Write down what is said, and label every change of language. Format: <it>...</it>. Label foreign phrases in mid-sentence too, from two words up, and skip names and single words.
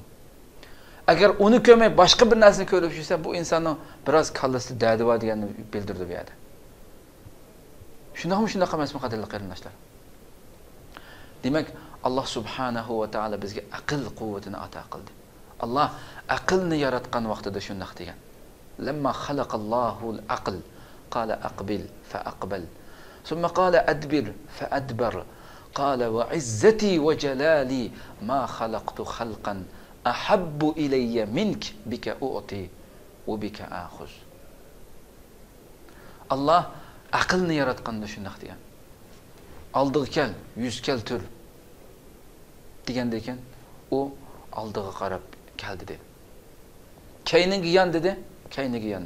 <uz>Agar uni ko'rmay boshqa bir narsani ko'rib yursa, bu insonning biroz kallasida dadi bor deganini bildirdi bu yerda. Shundoqmi shunaqa emasmi qadrli qarindoshlar? Demak, Alloh</uz> <ar>سبحانه وتعالى</ar> <uz>bizga aql quvvatini ato qildi. Alloh aqlni yaratgan vaqtida shunday degan.</uz> <ar>لما خلق الله العقل قال أقبل فأقبل. ثم قال أدبر فأدبر. قال وعزتي وجلالي ما خلقت خلقا أحب إلي منك بك أعطي وبك آخذ.</ar> <uz>Alloh aqlni yaratganda shunday degan. Oldiga kel, 100 kel tur deganda ekan, u oldiga qarab keldi dedi. Keyniga yan dedi, keyniga yandi.</uz>